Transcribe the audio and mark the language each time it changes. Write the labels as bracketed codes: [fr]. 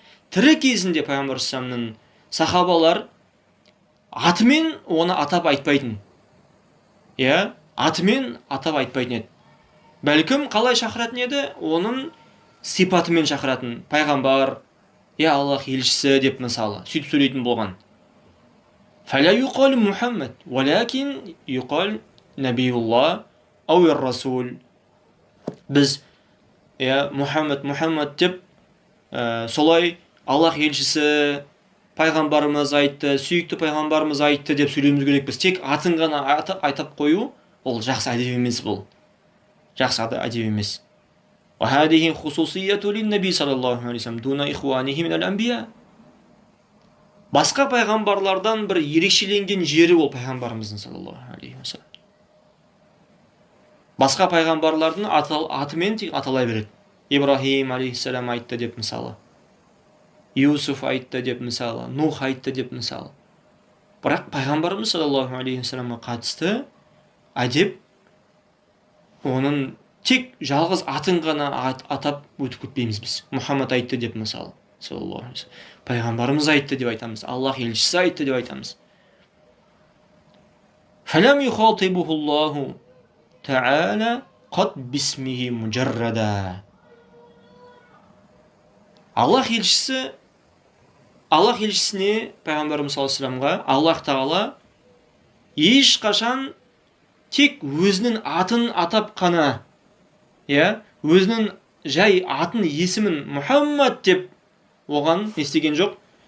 [kk] Тірі кезінде пайғамбар саллаллаху сахабалар атымен оны атап айтпайтын. атымен атап айтпайтын еді. Бәлкім қалай шақыратын еді? Оның сипатымен шақыратын. Пайғамбар, Аллах елшісі деп мысалы, сөйтіп сөйлейтін болған. [ar] فلا يقال محمد ولكن يقال نبي الله أو الرسول. [kk] Біз Мұхаммад деп солай Аллах елшісі, пайғамбарымыз айтты, сүйікті пайғамбарымыз айтты деп сөйлеуіміз керекпіз. Тек атын ғана айтып қою, ол жақсы әдеп емес бұл. Жақсы әдеп емес. [ar] وهذه خصوصية للنبي صلى الله عليه وسلم دون إخوانه من الأنبياء. [kk] Басқа пайғамбарлардан бір ерекшеленген жері ол пайғамбарымыздың саллаллаху алейхи уассалам. Басқа пайғамбарлардың атымен тек аталай береді. Ибрахим алейхиссалам айтты деп мысалы, Юсуф айтты деп мысалы, Нух айтты деп мысалы. Бірақ пайғамбарымыз саллаллаху алейхи уассаламға қатысты әдеп оның тек жалғыз атын ғана атап өтіп кетпейміз біз. Мұхаммад айтты деп мысалы, саллаллаху алейхи уассалам. Пайғамбарымыз айтты деп айтамыз. Аллах елшісі айтты деп айтамыз. [ar] فَلَمْ يُخَاطِبُهُ اللَّهُ تَعَالَى قَدْ بِسْمِهِ مُجَرَّدًا. [kk] Аллах елшісіне, пайғамбарымыз саллаллаху алейхи вассаламға Аллах тағала ешқашан тек өзінің атын атап қана, өзінің жай атын, есімін Мұхаммад деп оған естіген жоқ.